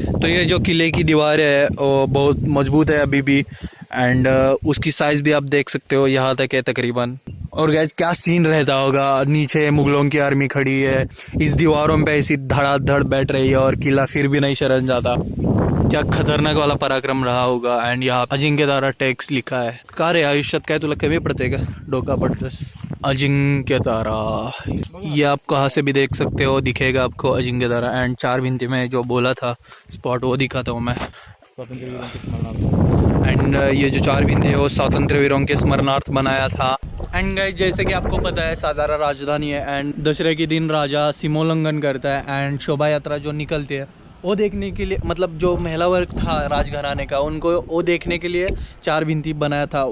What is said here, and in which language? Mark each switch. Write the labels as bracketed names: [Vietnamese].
[Hindi] तो ये जो किले की दीवार है वो बहुत मजबूत है अभी भी एंड उसकी साइज भी आप देख सकते हो, यहाँ तक है तकरीबन। और गाइस क्या सीन रहता होगा, नीचे मुगलों की आर्मी खड़ी है, इस दीवारों पे ऐसी धड़ाधड़ बैठ रही है और किला फिर भी नहीं शरण जाता। क्या खतरनाक वाला पराक्रम रहा होगा। एंड यहाँ अजिंक्यतारा टेक्स लिखा है। [Marathi] का रे आयुष्यात काय तुला कमी पडते का, डोका पडतस। [Hindi] अजिंक्यतारा ये आप कहाँ से भी देख सकते हो, दिखेगा आपको अजिंक्यतारा। एंड 4 भिंती में जो बोला था स्पॉट वो दिखाता हूँ मैं। एंड ये जो 4 भिंती है वो स्वातंत्र वीरों के स्मरणार्थ बनाया था। एंड गाइस जैसे कि आपको पता है सातारा राजधानी है एंड दशहरे के दिन राजा सीमोल्लंघन करता है एंड शोभा यात्रा जो निकलती है वो देखने के लिए, मतलब जो महिला वर्ग था राजघराने का उनको वो देखने के लिए 4 भिंती बनाया था।